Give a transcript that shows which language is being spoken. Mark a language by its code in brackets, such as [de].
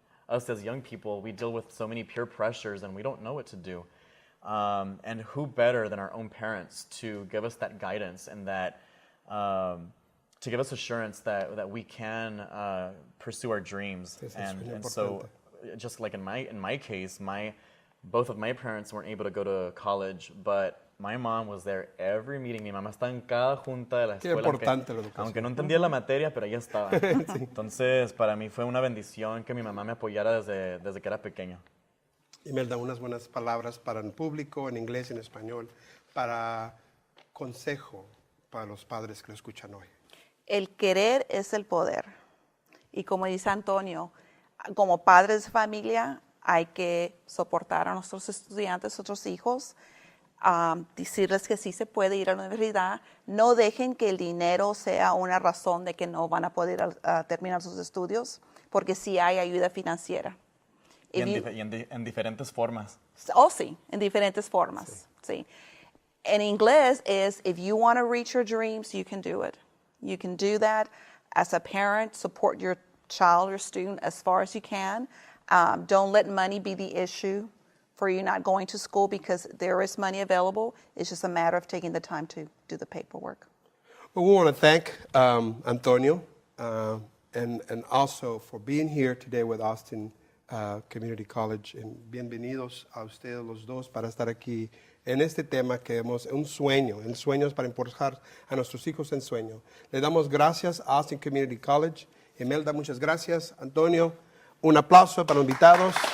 [en] us as young people, we deal with so many peer pressures and we don't know what to do, and who better than our own parents to give us that guidance and that to give us assurance that we can pursue our dreams. And so, just like in my case, both of my parents weren't able to go to college, but my mom was there every meeting. [es] Mi mamá está en cada junta de la escuela. Qué importante la educación. Aunque no entendía la materia, pero ella estaba. Sí. Entonces, para mí fue una bendición que mi mamá me apoyara desde que era pequeño. Imelda, unas buenas palabras para el público, en inglés y en español, para consejo para los padres que lo escuchan hoy. El querer es el poder. Y como dice Antonio, como padres de familia hay que soportar a nuestros estudiantes, nuestros hijos, decirles que sí se puede ir a la universidad. No dejen que el dinero sea una razón de que no van a poder terminar sus estudios, porque sí hay ayuda financiera. Y en diferentes formas. Oh, sí, en diferentes formas. Sí. En inglés es, [en] if you want to reach your dreams, you can do it. You can do that as a parent. Support your child or student as far as you can. Don't let money be the issue for you not going to school, because there is money available. It's just a matter of taking the time to do the paperwork. Well, we want to thank Antonio and also for being here today with Austin Community College. [es] And bienvenidos a ustedes los dos para estar aquí en este tema que hemos, un sueño, en sueños para impulsar a nuestros hijos en sueño. Le damos gracias a Austin Community College. Imelda, muchas gracias. Antonio, un aplauso para los invitados.